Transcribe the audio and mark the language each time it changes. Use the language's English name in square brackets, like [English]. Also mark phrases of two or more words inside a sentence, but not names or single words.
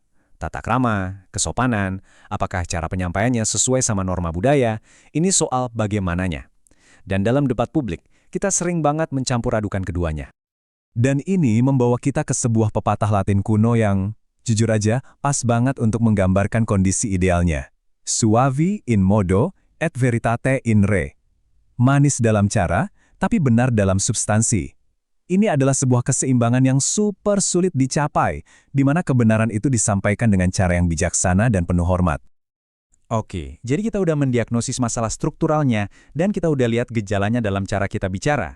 [Indonesian] Tata krama, kesopanan, apakah cara penyampaiannya sesuai sama norma budaya, ini soal bagaimananya. Dan dalam debat publik, kita sering banget mencampur adukan keduanya. Dan ini membawa kita ke sebuah pepatah Latin kuno yang, jujur aja, pas banget untuk menggambarkan kondisi idealnya. [Latin] Suavi in modo, et veritate in re. [Indonesian] Manis dalam cara, tapi benar dalam substansi. Ini adalah sebuah keseimbangan yang super sulit dicapai, di mana kebenaran itu disampaikan dengan cara yang bijaksana dan penuh hormat. Oke, jadi kita udah mendiagnosis masalah strukturalnya, dan kita udah lihat gejalanya dalam cara kita bicara.